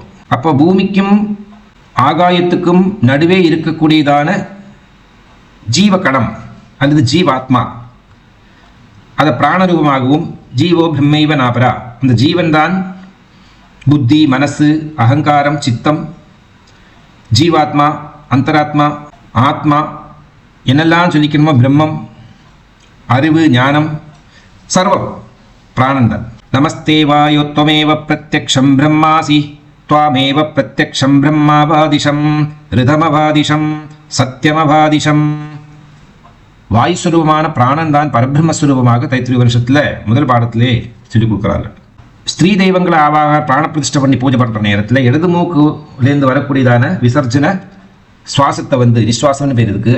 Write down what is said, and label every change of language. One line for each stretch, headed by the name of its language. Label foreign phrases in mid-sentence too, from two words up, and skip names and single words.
Tamil: அப்போ பூமிக்கும் ஆகாயத்துக்கும் நடுவே இருக்கக்கூடியதான ஜீவகணம் அல்லது ஜீவாத்மா, அதை பிராணரூபமாகவும்
Sanskrit: जीवो ब्रह्मैव नापरा,
Tamil: அந்த ஜீவன் தான் புத்தி, மனசு, அகங்காரம், சித்தம், ஜீவாத்மா, அந்தராத்மா, ஆத்மா என்னெல்லாம் சொல்லிக்கணுமோ, பிரம்மம், அறிவு, ஞானம், சர்வம் பிராணன் தான்.
Sanskrit: नमस्ते वायोत्वमेव प्रत्यक्षं ब्रह्मासि त्वामेव प्रत्यक्षं ब्रह्मावादिशं ऋतमवादिषम् सत्यमवादिषम्.
Tamil: வாயுஸ்வரூபமான பிராணன் தான் பரபிரம்மஸ்வரூபமாக தைத்திரிய வருஷத்தில் முதல் பாடத்திலே சொல்லிக் கொடுக்குறாங்க. ஸ்திரீ தெய்வங்களை ஆவாக பிராண பிரதிஷ்டை பண்ணி பூஜை பண்ணுற நேரத்தில் இடது மூக்குலேருந்து வரக்கூடியதான விசர்ஜன சுவாசத்தை வந்து நிஸ்வாசம்னு பேர் இருக்குது.